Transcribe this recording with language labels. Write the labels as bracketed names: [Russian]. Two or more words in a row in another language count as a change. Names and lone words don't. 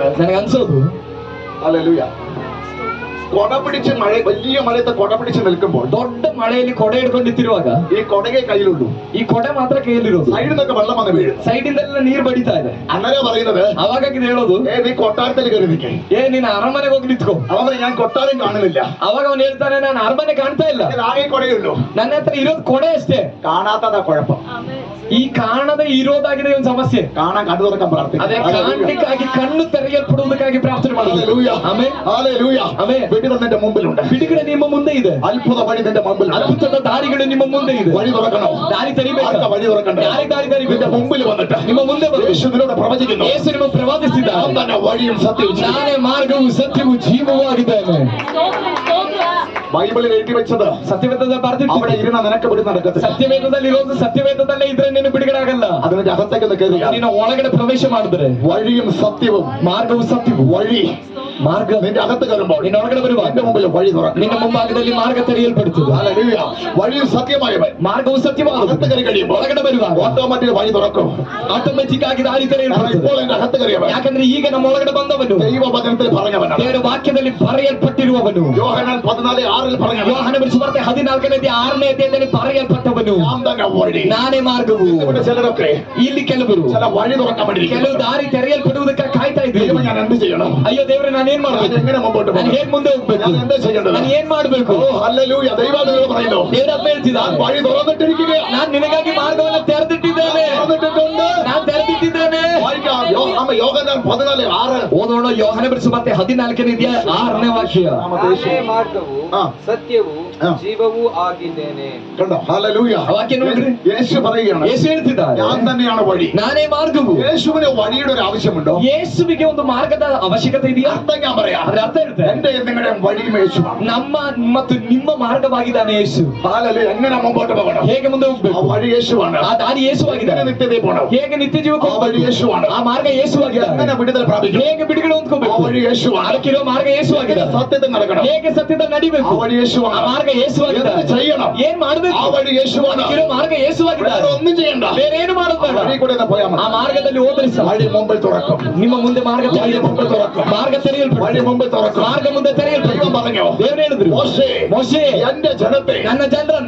[Kannada] ನನಗೆ ಅನ್ಸೋದು [Malayalam] ഹല്ലേലൂയ, കൊട പിടിച്ച് വലിയ മഴയത്ത് കൊട പിടിച്ച് നിൽക്കുമ്പോൾ [Kannada] ದೊಡ್ಡ ಮಳೆಯಲ್ಲಿ ಕೊಡೆ ಹಿಡ್ಕೊಂಡು ನಿಂತಿರುವಾಗ [Malayalam] ഈ കൊടകെ കയ്യിലുള്ളൂ, [Kannada] ಈ ಕೊಡೆ ಮಾತ್ರ ಕೈಯಲ್ಲಿರೋದು, [Malayalam] സൈഡിൽ നിന്നൊക്കെ വെള്ളം വന്ന് വീഴും. [Kannada] ಸೈಡಿಂದೆಲ್ಲ ನೀರು ಬಡಿತಾ ಇದೆ. [Malayalam] അങ്ങനെ പറയുന്നത്, [Kannada] ಅವಾಗ ಹೇಳೋದು [Malayalam] നീ കൊട്ടാരത്തിൽ കയറി നിൽക്കേ. [Kannada] ನೀನು ಅರಮನೆಗೆ ಹೋಗಿ ನಿಂತ್ಕೋ. [Malayalam] അവൻ ഞാൻ കൊട്ടാരം കാണുന്നില്ല, [Kannada] ಅವಾಗ ಅವನು ಹೇಳ್ತಾನೆ ನಾನು ಅರಮನೆ ಕಾಣ್ತಾ ಇಲ್ಲ, [Malayalam] ആകെ കൊടയുള്ളൂ. [Kannada] ನನ್ನ ಹತ್ರ ಇರೋದು ಕೊಡೆ ಅಷ್ಟೇ. [Malayalam] കാണാത്തതാ കുഴപ്പം. [Kannada] ಈ ಕಾಣದ ಇರೋದಾಗಿದೆ ಒಂದು ಸಮಸ್ಯೆ. [Malayalam] കാണാൻ കണ്ടു തുറക്കാൻ [Kannada] ಅದೇ [Malayalam] പ്രാർത്ഥിക്കും. [Kannada] ಕಾಣ್ಲಿಕ್ಕಾಗಿ ಕಣ್ಣು ತೆರೆಯಲ್ಪಡುವುದಕ್ಕಾಗಿ ಪ್ರಾರ್ಥನೆ ಮಾಡುವುದು. [Malayalam] ഹല്ലേലൂയ. [Kannada] ಆಮೆನ್. [Malayalam] ഹല്ലേലൂയ. [Kannada] ಆಮೆನ್. [Malayalam] വിടുതൽ നിന്റെ മുമ്പിലുണ്ട്, [Kannada] ಬಿಡುಗಡೆ ನಿಮ್ಮ ಮುಂದೆ ಇದೆ, [Malayalam] അത്ഭുത വഴി നിന്റെ മുമ്പിലുണ്ട്. [Kannada] ಅದ್ಭುತದ ದಾರಿಗಳು ನಿಮ್ಮ ಮುಂದೆ ಇದೆ. [Malayalam] വഴി തുറക്കണോ? [Kannada] ದಾರಿ ತೆರಿಬೇಕು. [Malayalam] ആർക്കാ വഴി തുറക്കണ്ടേ? [Kannada] ಯಾರಿಗೆ ದಾರಿ [Malayalam] നിന്റെ [Kannada] ತೆರಿಬೇಕು? [Malayalam] മുമ്പിൽ വന്നിട്ട് [Kannada] ನಿಮ್ಮ ಮುಂದೆ ಬರಬೇಕು. [Malayalam] യേശു നിന്നോട് പ്രവചിക്കുന്നു, [Kannada] ಯೇಸು ನಿಮ್ಮ ಪ್ರವಾದಿಸಿದ [Malayalam] ഞാൻ തന്നെ വഴിയും സത്യവും ജീവനും. [Kannada] ನಾನೇ ಮಾರ್ಗವು ಸತ್ಯವೂ ಜೀವವೂ ಆಗಿದ್ದೇನೆ. [Malayalam] ബൈബിളിൽ എഴുതി വെച്ചത് [Kannada] ಸತ್ಯವೇದದಲ್ಲಿ [Malayalam] അവിടെ [Kannada] ಬರೆದಿಟ್ಟು [Malayalam] ഇരുന്ന നിനക്ക് പിടി നടക്കത്തില്ല. [Kannada] ಸತ್ಯವೇದದಲ್ಲಿ ಇರೋದು ಸತ್ಯವೇದದಲ್ಲೇ ಇದ್ರೆ ನೀನು ಬಿಡುಗಡೆ ಆಗಲ್ಲ. [Malayalam] അതിന്റെ അകത്തേക്ക് കയറിയ [Kannada] ನೀನು ಒಳಗಡೆ ಪ್ರವೇಶ ಮಾಡಿದ್ರೆ [Malayalam] വഴിയും സത്യവും [Kannada] ಮಾರ್ಗವು ಸತ್ಯವು [Malayalam] വഴി [Kannada] ಮಾರ್ಗ [Malayalam] നിന്റെ അകത്ത് കയറുമ്പോൾ [Kannada] ನಿನ್ನ ಒಳಗಡೆ ಬರುವಾಗ [Malayalam] നിന്റെ മുമ്പിൽ വഴി തുറക്കും. [Kannada] ನಿನ್ನ ಮುಂಭಾಗದಲ್ಲಿ ಮಾರ್ಗ ತೆರೆಯಲ್ಪಡುತ್ತದೆ. [Malayalam] ഹല്ലേലൂയ. വഴിയും സത്യമായവൻ [Kannada] ಮಾರ್ಗವು ಸತ್ಯವಾದದ್ದು. [Malayalam] അകത്ത് കയറി കഴിയുമ്പോൾ [Kannada] ಒಳಗಡೆ ಬರುವಾಗ [Malayalam] ഓട്ടോമാറ്റിക് വഴി തുറക്കും. [Kannada] ಆಟೋಮೆಟಿಕ್ ಆಗಿ ದಾರಿ [Malayalam] കാരണം [Kannada] ತೆರೆಯಲ್ಪಡುತ್ತದೆ. [Malayalam] ഇപ്പോൾ എന്റെ അകത്ത് കയറിയവൻ [Kannada] ಯಾಕಂದ್ರೆ ಈಗ ನಮ್ಮ ಒಳಗಡೆ ಬಂದವನು [Malayalam] ദൈവവചനത്തിൽ പറഞ്ഞവനാണ്. [Kannada] ದೇವರ ವಾಕ್ಯದಲ್ಲಿ ಬರೆಯಲ್ಪಟ್ಟಿರುವವನು. [Malayalam] യോഹന്നാൻ 14:6 പറഞ്ഞവൻ [Kannada] ಯೋಹಾನ ಸುವಾರ್ತೆ 14ನೇ ಅಧ್ಯಾಯದಲ್ಲಿ ಬರೆಯಲ್ಪಟ್ಟವನು. [Malayalam] ഞാൻ തന്നെ വഴി. [Kannada] ನಾನೇ ಮಾರ್ಗವು. [Malayalam] ഇവിടെ ചിലരൊക്കെ [Kannada] ಇಲ್ಲಿ ಕೆಲವರು [Malayalam] ചില വഴി തുറക്കാൻ വേണ്ടി [Kannada] ಕೆಲವು ದಾರಿ ತೆರೆಯಲ್ಪಡುವುದಕ್ಕೆ ಕಾಯ್ತಾ [Malayalam] ദൈവം [Kannada] ಇದ್ದೀವಿ. [Malayalam] ഞാൻ എന്ത് ചെയ്യണം? [Kannada] ಅಯ್ಯೋ ದೇವರೇ ನಾನು ಏನ್ [Malayalam] ഞാൻ [Kannada] ಮಾಡ್ಬೇಕು? [Malayalam] എങ്ങനെ മുമ്പോട്ട് [Kannada] ನಾನು [Malayalam] പോകും? [Kannada] ಹೇಗ್ ಮುಂದೆ ಹೋಗ್ಬೇಕು? [Malayalam] ഞാൻ എന്താ ചെയ്യേണ്ടത്? [Kannada] ನಾನು ಏನ್ ಮಾಡ್ಬೇಕು? [Malayalam] ഓ ഹല്ലേലൂയ. ദൈവവചനം പറയുന്നു, [Kannada] ದೇವರ ಹಬ್ಬ ಹೇಳ್ತಿದ್ದ [Malayalam] ഞാൻ വഴി തുറന്നിട്ടിരിക്കുകയാണ്. [Kannada] ನಾನು ನಿನಗಾಗಿ ಮಾರ್ಗವನ್ನು ತೆರೆದಿಟ್ಟಿದ್ದೇನೆ. [Malayalam] തുറന്നിട്ടിട്ടുണ്ട്. [Kannada] ನಾನು ತೆರೆದಿಟ್ಟಿದ್ದೇನೆ. [Malayalam] വായിക്കാം. യോഹന്നാൻ 14:6. [Kannada] ಓದೋಣ ಯೋಹಾನ ಸುವಾರ್ತೆ 14ನೇ ಅಧ್ಯಾಯ 6ನೇ ವಾಕ್ಯ. ನಾನೇ ಮಾರ್ಗವು [Malayalam] ആ. [Kannada] ಸತ್ಯವೂ [Malayalam] ആ. [Kannada] ಜೀವವೂ ಆಗಿದ್ದೇನೆ. [Malayalam] കണ്ടോ? ഹല്ലേലൂയ. ആ വാക്യം നോക്ക്. യേശു പറയുകയാണ്, [Kannada] ಯೇಸು ಹೇಳ್ತಿದ್ದಾರೆ [Malayalam] ഞാൻ തന്നെയാണ് വഴി. [Kannada] ನಾನೇ ಮಾರ್ಗವು. [Malayalam] യേശുവിന് വഴിയുടെ ഒരു ആവശ്യമുണ്ടോ? [Kannada] ಯೇಸುವಿಗೆ ಒಂದು ಮಾರ್ಗದ ಅವಶ್ಯಕತೆ ಇದೆಯಾ? [Malayalam] അർത്ഥം ഞാൻ പറയാം. [Kannada] ಅದ್ರ ಅರ್ಥ ಇರುತ್ತೆ. [Malayalam] എന്റെ നിങ്ങളുടെ വഴിയും യേശുവാണ്. [Kannada] ನಮ್ಮ ಮತ್ತು ನಿಮ್ಮ ಮಾರ್ಗವಾಗಿದ್ದಾನೆ ಯೇಸು. [Malayalam] ഹല്ലേലൂയ. എങ്ങനെ മുമ്പോട്ട് പോകണം? [Kannada] ಹೇಗೆ ಮುಂದೆ [Malayalam] ആ [Kannada] ಹೋಗ್ಬೇಕು? [Malayalam] വഴി യേശുവാണ്. [Kannada] ಆ ದಾರಿ [Malayalam] എങ്ങനെ [Kannada] ಯೇಸುವಾಗಿದ್ದಾನೆ. [Malayalam] നിത്യതയിൽ പോകണം? [Kannada] ಹೇಗೆ ನಿತ್ಯ ಜೀವಕ್ಕೆ [Malayalam] ആ വഴി [Kannada] ಹೋಗ್ಬೇಕು? [Malayalam] യേശുവാണ്. [Kannada] ಆ ಮಾರ್ಗ ಯೇಸುವಾಗಿದ್ದಾನೆ. [Malayalam] എങ്ങനെ വിടുതൽ പ്രാപിക്കും? [Kannada] ಹೇಗೆ ಬಿಡುಗಡೆ [Malayalam] ആ [Kannada] ಹೊಂದ್ಕೋಬೇಕು? [Malayalam] വഴി യേശുവാണ്. [Kannada] ಅದಕ್ಕಿರೋ ಮಾರ್ಗ [Malayalam] എങ്ങനെ [Kannada] ಯೇಸುವಾಗಿದ್ದಾನೆ. [Malayalam] സത്യത്തിൽ നടക്കണം? [Kannada] ಹೇಗೆ ಸತ್ಯದ [Malayalam] ആ [Kannada] ನಡಿಬೇಕು? [Malayalam] വഴി [Kannada] ಆ [Malayalam] യേശുവാണ്. [Kannada] ಮಾರ್ಗ ಯೇಸುವಾಗಿದ್ದಾನೆ. [Malayalam] എന്ത് ചെയ്യണം? [Kannada] ಏನ್ ಮಾಡ್ಬೇಕು? [Malayalam] ആ വഴി യേശുവാണ്. [Kannada] ಅದಕ್ಕಿರೋ ಮಾರ್ಗ ಯೇಸುವಾಗಿದ್ದಾನೆ. [Malayalam] വേറെ ഒന്നും ചെയ്യണ്ട. [Kannada] ಬೇರೆ ಏನು ಮಾಡೋದು ಬೇಡ. [Malayalam] വഴി കൂടെ ഒന്ന് പോയാൽ [Kannada] ಆ [Malayalam] മതി. [Kannada] ಮಾರ್ಗದಲ್ಲಿ ಹೋದ್ರೆ ಸಾಕು. [Malayalam] വഴി മുമ്പിൽ തുറക്കും. [Kannada] ನಿಮ್ಮ ಮುಂದೆ ಮಾರ್ಗ ತೆರೆಯಲ್ಪಡುತ್ತದೆ. ಮಾರ್ಗ [Malayalam] വഴി [Kannada] ತೆರೆಯಲ್ಪಡುತ್ತದೆ. [Malayalam] മുമ്പിൽ തുറക്കും. [Kannada] ಮಾರ್ಗ ಮುಂದೆ [Malayalam] ദൈവം [Kannada] ತೆರೆಯಲ್ಪಡುತ್ತದೆ. [Malayalam] പറഞ്ഞോ? [Kannada] ದೇವರು ಹೇಳಿದ್ರು [Malayalam] മോശേ, [Kannada] ಮೋಶೆ [Malayalam] എന്റെ ജനത്തെ [Kannada] ನನ್ನ ಜನರನ್ನ